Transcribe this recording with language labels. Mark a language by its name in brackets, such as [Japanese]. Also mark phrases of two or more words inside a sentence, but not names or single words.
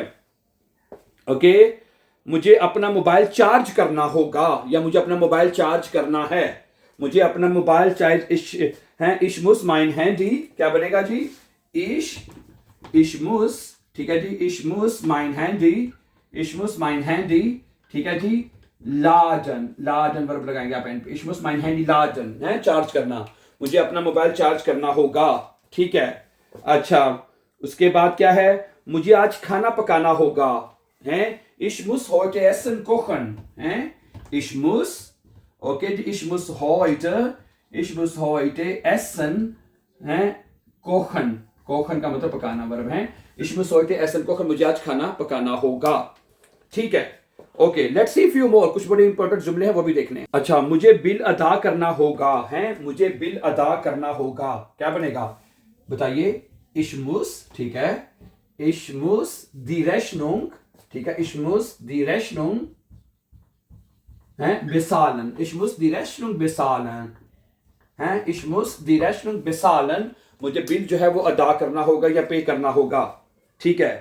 [Hindi] ओके, मुझे अपना मोबाइल चार्ज करना होगा, या मुझे अपना मोबाइल चार्ज करना है, मुझे अपना मोबाइल चार्ज [German] ich muss mein Handy, [Hindi] क्या बनेगा जी, [German] ich muss, [Hindi] ठीक है जी, [German] ich muss mein Handy, ich muss mein Handy, [Hindi] ठीक है जी। [German] laden, laden [Hindi] वर्ब लगाएंगे आप एंड पे, [German] ich muss mein Handy laden [Hindi] है चार्ज करना, मुझे अपना मोबाइल चार्ज करना होगा, ठीक है। अच्छा, उसके बाद क्या है, मुझे आज खाना पकाना होगा, हैं, [German] ich muss heute essen kochen, [Hindi] हैं, [German] ich muss, [Hindi] ओके, [German] ich muss heute essen, [Hindi] हैं, [German] kochen, kochen [Hindi] का मतलब पकाना वर्ब है, [German] ich muss heute essen kochen, [Hindi] मुझे आज खाना पकाना होगा, ठीक है। ओके, [English] let's see few more, [Hindi] कुछ बड़े इंपॉर्टेंट जुमले हैं वो भी देखने। अच्छा, मुझे बिल अदा करना होगा, हैं, मुझे बिल अदा करना होगा, क्या बनेगा, बताइए, [German] ich muss, [Hindi] ठीक है, [German] ich muss die Rechnung, [Hindi] ठीक है, [German] ich muss die Rechnung [Hindi] है [German] bezahlen, ich muss die Rechnung bezahlen [Hindi] है, [German] ich muss die Rechnung bezahlen, [Hindi] मुझे बिल जो है वो अदा करना होगा या पे करना होगा, ठीक है।